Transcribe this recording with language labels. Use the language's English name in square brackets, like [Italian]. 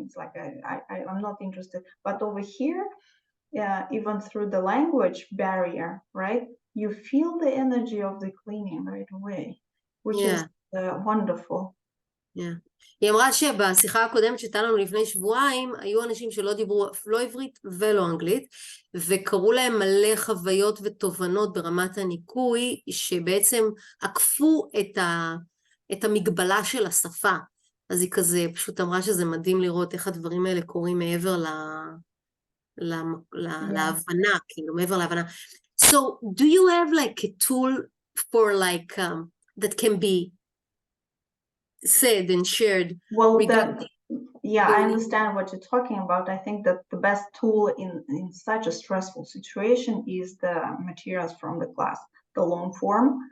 [English] It's like I'm not interested. But over here, even through the language barrier, right, you feel the energy of the cleaning right away, which is wonderful. [Hebrew] היא אמרה שבשיחה הקודמת שהייתה לנו לפני שבועיים, היו אנשים שלא דיברו לא עברית ולא אנגלית, וקראו להם מלא חוויות ותובנות ברמת הניקוי, שבעצם עקפו את המגבלה של השפה. אז היא כזה פשוט אמרה שזה מדהים לראות איך הדברים האלה קורים מעבר להבנה, כאילו מעבר להבנה. [English] So, do you have like a tool for like, that can be said and shared? Well, I understand what you're talking about. I think that the best tool in such a stressful situation is the materials from the class, the long form.